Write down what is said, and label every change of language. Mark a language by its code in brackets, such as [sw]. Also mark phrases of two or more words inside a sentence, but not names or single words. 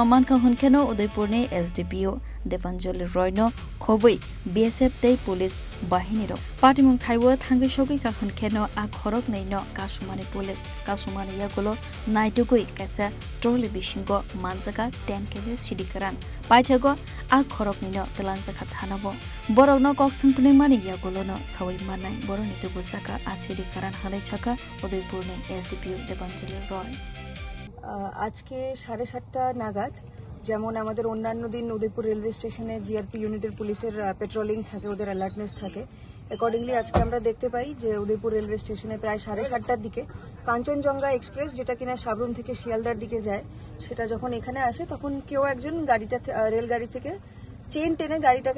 [trk] manka hunkeno Udaipur ne SDPO Debanjali Roy no khobui BSF te police bahini ro Patimung thaiwo thangi shogi ka hunkeno a Khoroknwi no kasumani police kasumani yagulo naitugui kaisa trolley bishingo Manjakha 10 kg sidikaran Paithago a Khoroknwi no Twlangjak thanabo borok no koksungpuni mani yagulo no sawai manai boroni tubu Sakha a sidikaran halai Sakha Udaipur ne SDPO Debanjali Roy [bn] আজকে 7:30টা নাগাদ যেমন আমাদের অন্যান্য দিন উদয়পুর [en] railway station [bn] জিআরপি ইউনিটের পুলিশের পেট্রোলিং থাকে ওদের অ্যালার্টনেস থাকে অ্যাকর্ডিংলি আজকে আমরা দেখতে পাই যে উদয়পুর [en] railway station [bn] প্রায় 7:30টার দিকে কাঞ্চনজঙ্ঘা এক্সপ্রেস যেটা কিনা সাবরুম থেকে শিয়ালদার দিকে যায় সেটা যখন এখানে আসে তখন কেউ একজন গাড়িটা রেলগাড়ি থেকে চেন টেনে গাড়িটাকে